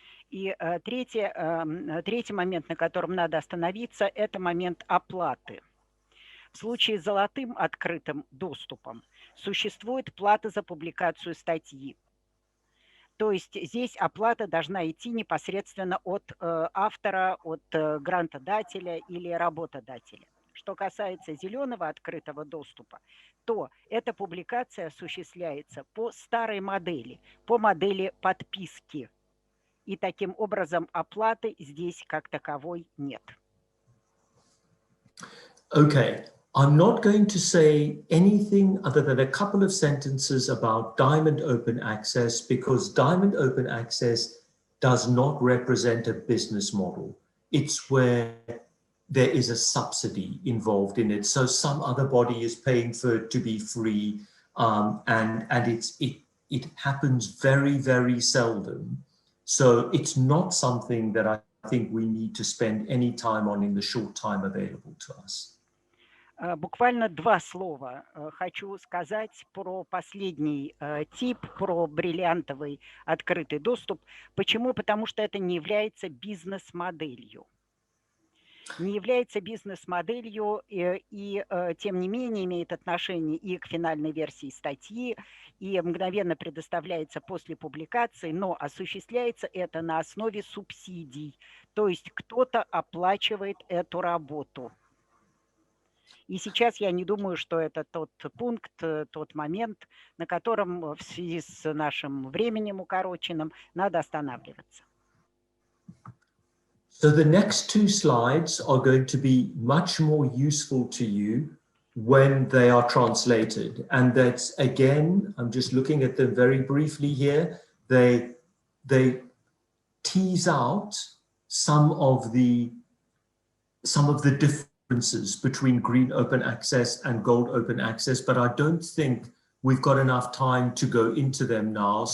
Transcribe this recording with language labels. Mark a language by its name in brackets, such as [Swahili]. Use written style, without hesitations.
[Russian] И третий момент, на котором надо остановиться, это момент оплаты. В случае с золотым открытым доступом существует плата за публикацию статьи. То есть здесь оплата должна идти непосредственно от автора, от грантодателя или работодателя. Что касается зеленого открытого доступа, то эта публикация осуществляется по старой модели, по модели подписки. И таким образом оплаты здесь как таковой нет. [English] Okay. I'm not going to say anything other than a couple of sentences about diamond open access, because diamond open access does not represent a business model. It's where there is a subsidy involved in it. So some other body is paying for it to be free, and it happens very, very seldom. So it's not something that I think we need to spend any time on in the short time available to us. [Russian] Буквально два слова хочу сказать про последний тип, про бриллиантовый открытый доступ. Почему? Потому что это не является бизнес-моделью. Не является бизнес-моделью и тем не менее имеет отношение и к финальной версии статьи, и мгновенно предоставляется после публикации, но осуществляется это на основе субсидий. То есть кто-то оплачивает эту работу. И сейчас я не думаю, что это тот пункт, тот момент, на котором в связи с нашим временем укороченным надо останавливаться. [English] So the next two slides are going to be much more useful to you when they are translated. And that's, again, I'm just looking at them very briefly here. They tease out some of the differences between green open access and gold open access, but I don't think we've got enough time to go into them now.